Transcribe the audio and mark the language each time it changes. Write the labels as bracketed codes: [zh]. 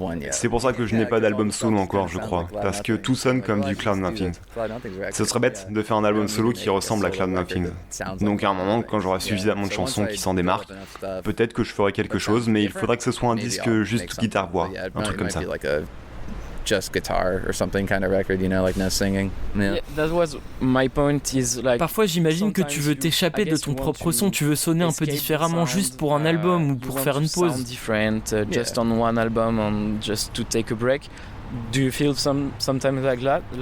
[fr] C'est pour ça que je n'ai pas d'album solo encore, je crois, parce que tout sonne comme du Cloud Nothing. Ce serait bête de faire un album solo qui ressemble à Cloud Nothing. Donc à un moment, quand j'aurai suffisamment de chansons qui s'en démarquent, peut-être que je ferai quelque chose, mais il faudrait que ce soit un disque juste guitare-voix, un truc comme ça. [en] Just guitar or something kind of record, you know, like no singing. Yeah, that was my point is like. [fr] Parfois, j'imagine que tu veux t'échapper de ton propre son, tu veux sonner un peu différemment juste pour un album ou pour faire une pause. [en] Different, just on one album, and just to take a break. Do you feel sometimes like that?